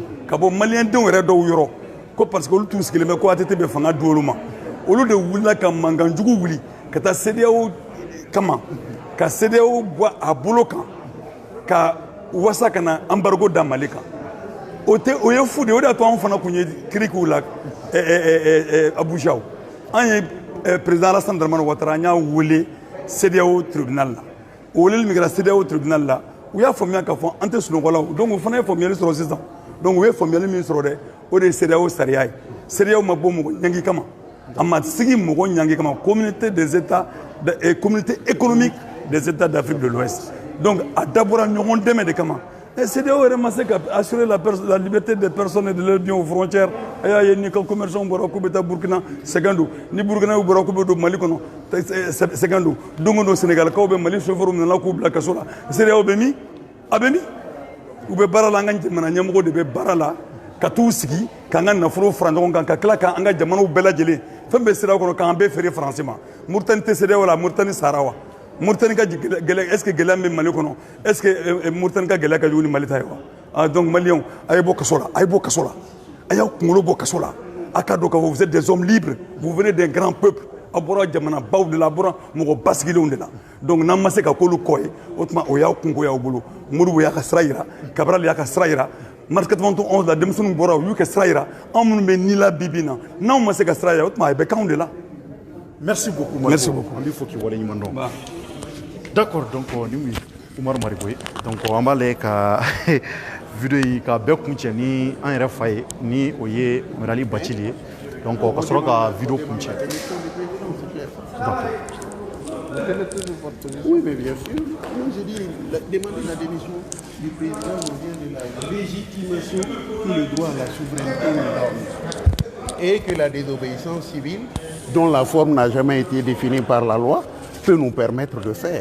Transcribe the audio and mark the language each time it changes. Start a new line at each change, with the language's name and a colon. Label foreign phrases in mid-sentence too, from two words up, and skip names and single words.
Bambara: ka bɔ maliyɛndenw yɛrɛ dɔw yɔrɔ ko
French: parce que
Bambara: olu tun sigilen bɛ ko ATT bɛ fanga di olu ma olu de wulila ka mankanjugu wuli ka taa CEDEAO kama ka CEDEAO bɔ a bolo kan ka wasa ka na embargo da Mali kan o ye fu de o de y'a to anw fana tun ye kirikiw la Abuja an ye président Alassane Dramane Ouattara an y'a wele CEDEAO tribunal la o weleli min kɛra CEDEAO tribunal la u y'a faamuya k'a fɔ an tɛ sunɔgɔ la donc o fana ye faamuyali sɔrɔ sisan donc u ye faamuyali min sɔrɔ dɛ o de ye CEDEAO sariya ye CEDEAO ma bɔ mɔgɔ ɲangi kama a ma sigi mɔgɔ ɲangi kama
French: communauté des états communauté économique des états d'Afrique de l'Ouest
Bambara: donc a dabɔra ɲɔgɔn dɛmɛ de kama CEDEAO yɛrɛ ma se ka
French: assurer la liberté des personnes et de leurs biens aux frontières
Bambara: a y'a ye ni ka commerçants bɔra k'u bɛ taa Burkina sɛgɛn don ni Burkina bɔra k'u bɛ don Mali kɔnɔ sɛgɛn don don o don Sénégalikaw bɛ Mali chauffeurs minɛna k'u bila kaso la CEDEAO bɛ min a bɛ min u bɛ baara la an ka jamana ɲɛmɔgɔ de bɛ baara la ka t'u sigi k'an ka nafolo fara ɲɔgɔn kan ka tila k'an ka jamanaw bɛɛ lajɛlen fɛn bɛɛ sira kɔnɔ k'an bɛɛ feere Faransi ma Mauritanie tɛ CEDEAO la Mauritanie sara wa Mauritanie ka gɛlɛya
French: est ce que
Bambara: gɛlɛya bɛ Mali kɔnɔ
French: est ce que
Bambara: Mauritanie ka gɛlɛya ka jugu ni Mali ta ye wa donc maliyɛnw a ye bɔ kaso la a ye bɔ kaso la a y'aw kunkolo bɔ kaso la a ka dɔn k'a fɔ
French: vous êtes des hommes libres vous venez d'un grand peuple
Bambara: a bɔra jamanabaw de la a bɔra mɔgɔ basigilenw de la donc n'an ma se ka k'olu kɔ ye o tuma o y'aw kungo y'aw bolo Modibo y'a ka sira yira Cabral y'a ka sira yira mars 91 la denmisɛnninw bɔra u y'u ka sira yira anw minnu bɛ ni la bi bi in na n'anw ma se ka sira yira o tuma a bɛ k'anw de la.
French: Merci beaucoup. Merci beaucoup.
Bambara: An b'i fo k'i waleɲuman dɔn.
French: D'accord donc
Bambara: ni mun ye Umaru Marigo ye donc an b'a lajɛ ka video in ka bɛɛ kuncɛ ni an yɛrɛ fa ye ni o ye Merali Bacili ye donc ka sɔrɔ ka video kuncɛ.
French: D'accord. Oui, mais bien sûr. Moi, je dis, demander la démission du président revient de la légitimation que le droit à la souveraineté nous donne. Et que la désobéissance civile, dont la forme n'a jamais été définie par la loi, peut nous permettre de faire.